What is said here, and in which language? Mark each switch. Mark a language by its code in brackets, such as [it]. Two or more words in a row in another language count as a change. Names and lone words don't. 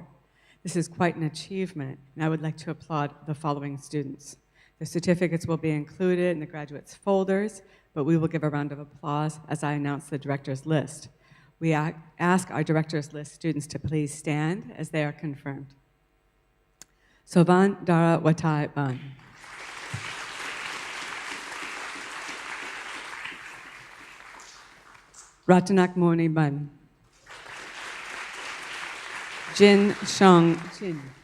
[en] This is quite an achievement, and I would like to applaud the following students. The certificates will be included in the graduates' folders, but we will give a round of applause as I announce the director's list. We ask our director's list students to please stand as they are confirmed. Sovan Dara Watai Ban. Ratanak Moni Ban. Jin Shang Chin.